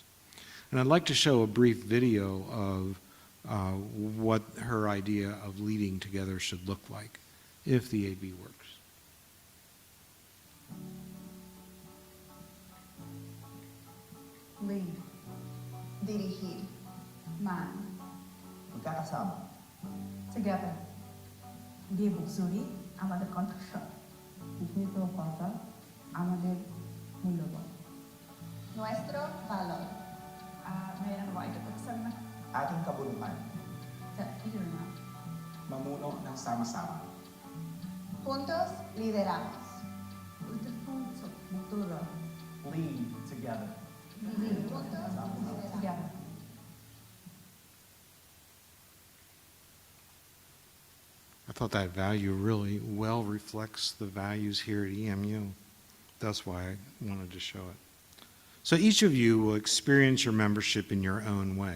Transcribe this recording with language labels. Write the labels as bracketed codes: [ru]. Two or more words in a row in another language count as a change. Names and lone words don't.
[en] And I'd like to show a brief video of what her idea of leading together should look like, if the AB works. Lead, dirigir, man, [tl] magkakasama, [en] together, [bn] দিব জুড়ি আমাদের কণ্ঠস্বর, স্মৃত কথা আমাদের মূল্যবান। [es] Nuestro valor. [tl] Mayroon ba ito pagsama? ating kabuluhan, Sa iyo na. mamuno ng sama-sama, [es] Juntos lideramos. [tl] Ito po sa kultura. [en] lead together. [es] Juntos lideramos. [en] Together. I thought that value really well reflects the values here at EMU. That's why I wanted to show it. So each of you will experience your membership in your own way.